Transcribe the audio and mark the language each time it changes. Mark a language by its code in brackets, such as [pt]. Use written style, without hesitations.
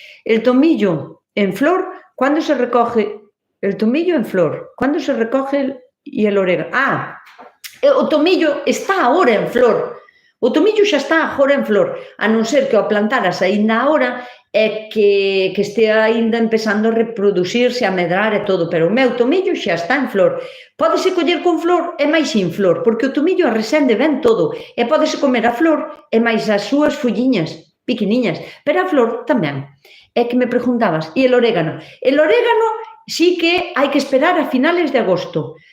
[es] El tomillo en flor, ¿cuándo se recoge? El tomillo en flor, ¿cuándo se recoge y el orégano? [gl] O tomillo está agora en flor. O tomillo xa está agora en flor, a non ser que o plantaras aínda agora e que estea aínda empezando a reproducirse, a medrar e todo, pero o meu tomillo xa está en flor. Pódese coller con flor e máis sin flor, porque o tomillo arresende ben todo, e pódese comer a flor e máis as súas folliñas pequeniñas, pero a flor tamén. É que me preguntabas, e el orégano? [es] El orégano sí que hai que esperar a finales de agosto.